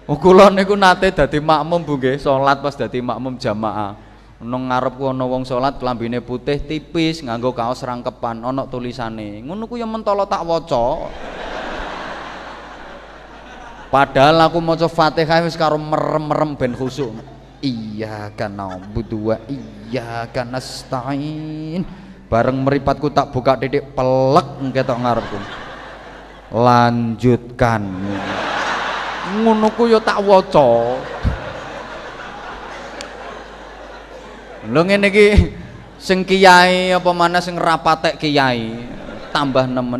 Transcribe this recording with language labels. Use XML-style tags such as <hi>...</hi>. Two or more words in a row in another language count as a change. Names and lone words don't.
<jv>Kula niku nate dadi makmum Bu nggih, salat pas dadi makmum jamaah. Nang ngarepku ana wong salat klambine putih tipis nganggo kaos rangkepan ana tulisane. Ngono ku ya mentolo tak waca. Padahal aku maca Fatihah wis karo merem-merem ben khusuk.</jv> <ar>إياك نعبد وإياك نستعين.</ar> <jv>Bareng meripatku tak buka titik pelek ketok ngarepku. Lanjutkan. Ngono ku ya tak waca. Lho ngene iki sing kiai apa mana sing rapatek kiai tambah nemen.</jv>